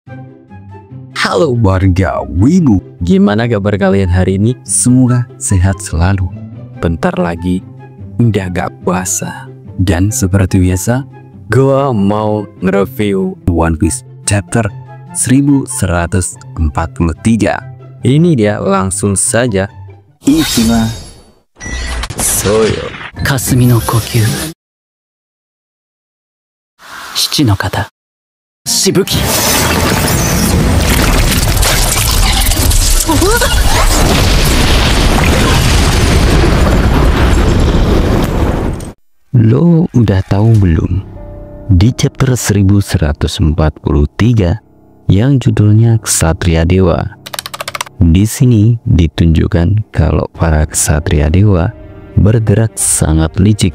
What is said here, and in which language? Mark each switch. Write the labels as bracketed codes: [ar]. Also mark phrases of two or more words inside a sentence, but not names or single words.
[id] Halo warga Wibu, Gimana kabar kalian hari ini? semoga sehat selalu. Bentar lagi udah gak puasa. Dan seperti biasa, Gua mau nge-review. One Piece chapter 1143. Ini dia, langsung saja. Ikimasu. Soyo. [ja] 霞の呼吸七の型しぶき [id] Lo udah tahu belum? Di chapter 1143 yang judulnya Ksatria Dewa, di sini ditunjukkan kalau para ksatria dewa bergerak sangat licik.